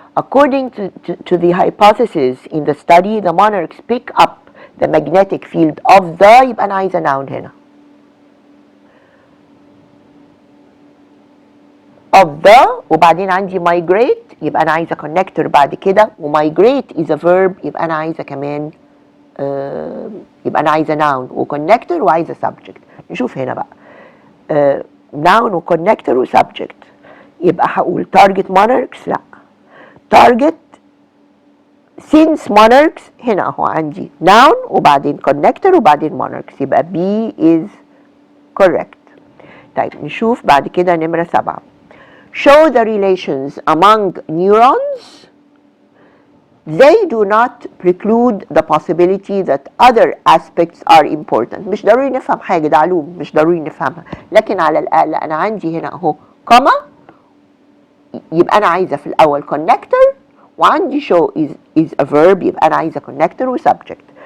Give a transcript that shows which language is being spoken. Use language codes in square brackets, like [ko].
[en] According to the hypothesis in the study, the monarchs pick up the magnetic field of the، [ar] يبقى أنا عايزة [en] noun هنا. of the [ar] وبعدين عندي migrate، يبقى أنا عايزة connector بعد كده، و [en] migrate is a verb، [ar] يبقى أنا عايزة كمان يبقى أنا عايزة noun وconnector وعايزة subject. نشوف هنا بقى noun وconnector وsubject. يبقى هقول target monarchs لا، [en] target since monarchs [ar] هنا اهو عندي noun وبعدين connector وبعدين monarchs، يبقى [en] B is correct. [ar] طيب نشوف بعد كده نمرة 7. [en] show the relations among neurons. They do not preclude the possibility that other aspects are important. [ar] مش ضروري نفهم حاجة، ده علوم مش ضروري نفهمها، لكن على الأقل أنا عندي هنا أهو كوما، يبقى أنا عايزة في الأول connector، وعندي [en] show is a verb، [ar] يبقى أنا عايزة connector و subject.